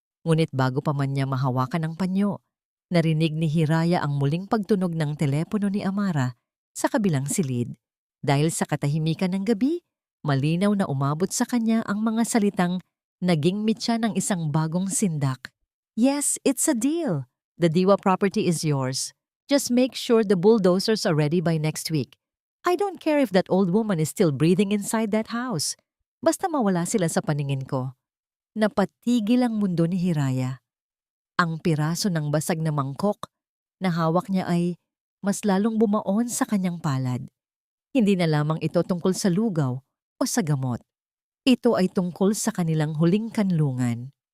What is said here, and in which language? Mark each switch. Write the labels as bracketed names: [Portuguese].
[Filipino] Ngunit bago pa man niya mahawakan ang panyo, narinig ni Hiraya ang muling pagtunog ng telepono ni Amara sa kabilang silid. Dahil sa katahimikan ng gabi, malinaw na umabot sa kanya ang mga salitang naging mitya ng isang bagong sindak. [English] Yes, it's a deal. The Diwa property is yours. Just make sure the bulldozers are ready by next week. I don't care if that old woman is still breathing inside that house. [Filipino] Basta mawala sila sa paningin ko. Napatigil ang mundo ni Hiraya. Ang piraso ng basag na mangkok na hawak niya ay mas lalong bumaon sa kanyang palad. Hindi na lamang ito tungkol sa lugaw o sa gamot. Ito ay tungkol sa kanilang huling kanlungan.